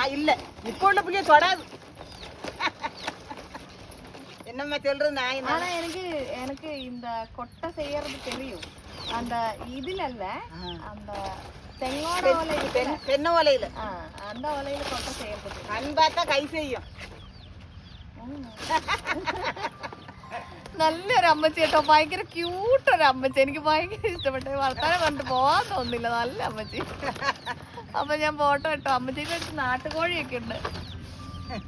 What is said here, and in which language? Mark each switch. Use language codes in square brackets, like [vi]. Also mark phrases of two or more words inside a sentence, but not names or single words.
[ta] இல்ல இப்ப உள்ள பிள்ளைய தொடாது. என்னம்மா சொல்றது நான். ஆனா எனக்கு இந்த கொட்டை செய்யறது தெரியும். அந்த இதுல இல்ல, அந்த தென்னோட ஓலையில, தென்னை ஓலையில அந்த ஓலையில கொட்டை செய்யறது அன்பாத்தா கை செய்யும். [ml] നല്ലൊരു അമ്മച്ചി കേട്ടോ. ഭയങ്കര ക്യൂട്ടൊരു അമ്മച്ചി. എനിക്ക് ഭയങ്കര ഇഷ്ടപ്പെട്ടു. വർത്താനം കണ്ടിട്ട് പോവാൻ തോന്നില്ല. നല്ല അമ്മച്ചി. അപ്പൊ ഞാൻ പോട്ടെ കേട്ടോ. അമ്മച്ചിക്ക് നാട്ടുകോഴിയൊക്കെ ഉണ്ട്.